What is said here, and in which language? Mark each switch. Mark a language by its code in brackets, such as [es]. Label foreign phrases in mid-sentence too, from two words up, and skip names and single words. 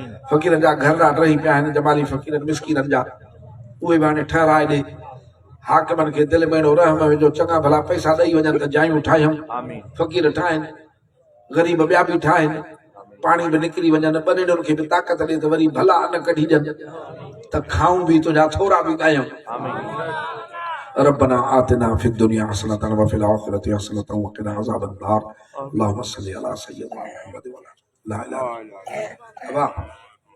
[sd] फ़क़ीरनि जा घर ॾाढा रही पिया आहिनि जमाली फ़क़ीरनि मिसकीननि जा उहे बि हाणे ठहिराए ॾे हाकिमनि खे दिलि में अहिड़ो रहम विझो चङा भला पैसा ॾेई वञनि त जायूं ठाहियूं आमीन फ़क़ीर ठाहिनि ग़रीब ॿिया बि ठाहिनि पाणी बि निकिरी वञनि ॿनिड़ियुनि खे बि ताक़त ॾे त वरी भला अन कढी ॾियनि त खाऊं बि तुंहिंजा थोरा बि ॻायूं आमीन [ar] ربنا آتنا في الدنيا حسنة وفي الآخرة حسنة وقنا عذاب النار اللهم صل على سيدنا محمد وعلى آله لا إله إلا الله